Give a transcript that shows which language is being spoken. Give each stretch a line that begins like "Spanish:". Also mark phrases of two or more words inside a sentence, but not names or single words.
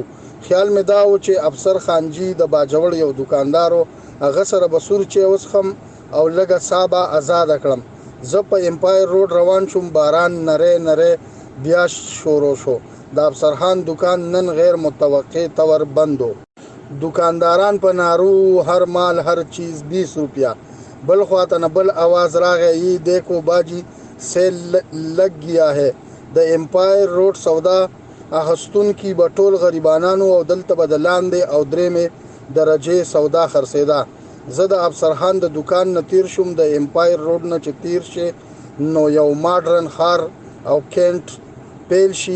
Pashto: خیال مې دا و چې افسر خانجي د باجوړ یو دوکاندارو، هغه سره به سور چای وڅښم او لږه ساه به ازاده کړم. زه په امپایر روډ روان شوم. باران نری بیا شروع شو. د افسرخان دکان نن غیر متوقع طور بند و. دکانداران په نارو هر مال هر چیز 20 روپیا. بل خواته نه بل آواز راغی،
Urdu: یہ دیکھو باجی سیل لگ گیا ہے.
Pashto: د امپایر روډ سودا اخستون کی به ټول غریبانانو او دلته به د لاندې او درېمې درجې سودا خرڅېده. زه د افسرخان د دکان نه تیر شوم. د امپایر روډ نه چې تیر شي نو یو ماډرن ښار او کینټ پیل شي.